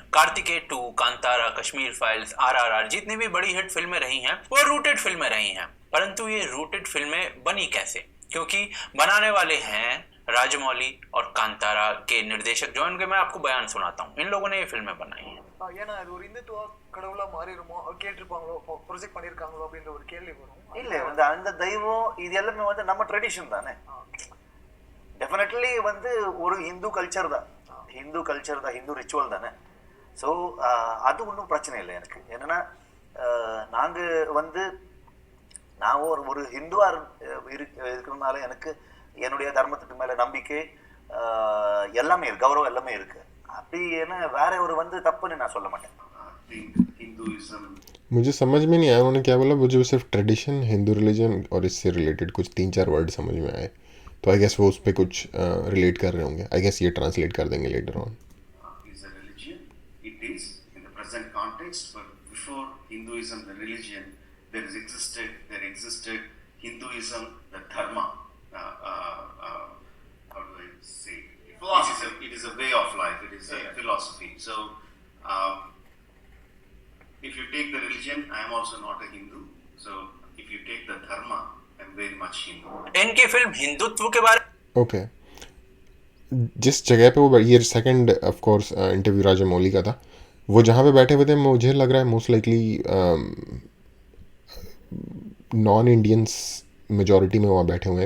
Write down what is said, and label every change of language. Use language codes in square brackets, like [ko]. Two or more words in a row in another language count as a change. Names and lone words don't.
[hi] कार्तिकेय 2, कांतारा, कश्मीर फाइल्स, आरआरआर, जितनी भी बड़ी हिट फिल्में रही हैं वो रूटेड फिल्में रही हैं। परंतु ये रूटेड फिल्में बनी कैसे? क्योंकि बनाने वाले हैं राजमौली और कांतारा के निर्देशक, जो इनके मैं आपको बयान सुनाता हूँ। इन लोगों ने ये फिल्में बनाई हैं। [ta] ஏன்னா அது ஒரு இந்துத்துவ கடவுளா மாறிடுமோ, கேட்டிருப்பாங்களோ, ப்ரொஜெக்ட் பண்ணியிருக்காங்களோ அப்படின்ற ஒரு கேள்வி வரும். இல்லை அந்த தெய்வம் இது எல்லாமே நம்ம ட்ரெடிஷன் தானே. டெஃபினெட்லி ஒரு [en] Hindu culture [ta] தான், [en] Hindu ritual [ta] தானே. ஸோ அது ஒன்றும் பிரச்சனை இல்லை எனக்கு. என்னன்னா நாங்கள் நான் ஒரு ஹிந்துவாக இருக்கிறதுனால எனக்கு என்னுடைய தர்மத்துக்கு மேலே நம்பிக்கை எல்லாமே இருக்கு, கௌரவம் எல்லாமே இருக்கு. அப்படி என்ன வேற ஒரு தப்புன்னு நான் சொல்ல மாட்டேன். [hi] मुझे समझ में नहीं आया उन्होंने क्या बोला। मुझे सिर्फ ट्रेडिशन, [en] Hindu religion [hi] और इससे रिलेटेड कुछ 3-4 वर्ड समझ में आए। तो [en] I guess [hi] वो उस पर कुछ रिलेट कर रहे होंगे। [en] I guess [hi] ये ट्रांसलेट कर देंगे [en] later on. Hinduism, the dharma, how do I say? It is a way of life. It is a philosophy. So, if you take the religion, I am also not a Hindu. So, if you take the dharma, I am very much Hindu. [hi] इनकी फिल्म हिंदुत्व के बारे ओके जिस जगह पे वो ये [en] second of course [hi] इंटरव्यू राजामौली का था, वो जहाँ पे बैठे हुए थे, मुझे लग रहा है [en] most likely non Indians majority [hi] में वहाँ बैठे हुए हैं।